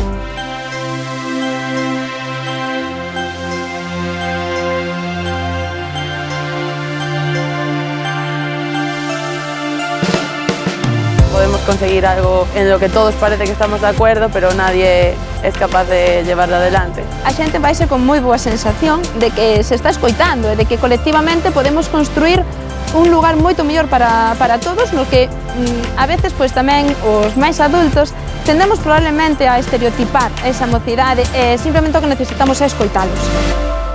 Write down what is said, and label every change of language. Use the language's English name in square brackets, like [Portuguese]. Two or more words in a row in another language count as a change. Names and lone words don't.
[Spanish] Podemos conseguir algo en lo que todos parece que estamos de acuerdo, pero nadie es capaz de llevarlo adelante. [Galician] A xente vaise con moi boa sensación de que se está escoitando e de que colectivamente podemos construir un lugar moito mellor para todos, no que a veces tamén os máis adultos tendemos probablemente a estereotipar esa mocidade e simplemente o que necesitamos é escoitalos.